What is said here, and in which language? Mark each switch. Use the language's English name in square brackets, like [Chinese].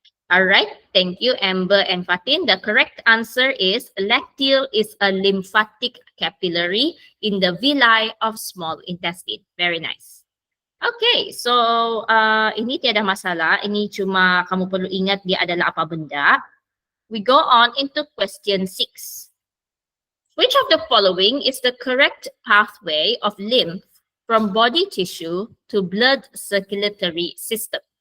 [English] All right, thank you, Amber and Fatin. The correct answer is lacteal is a lymphatic capillary in the villi of small intestine. Very nice. Okay, so [Malay] ini tiada masalah. Ini cuma kamu perlu ingat dia adalah apa benda. [English] We go on into question 6. Which of the following is the correct pathway of lymph from body tissue to blood circulatory system?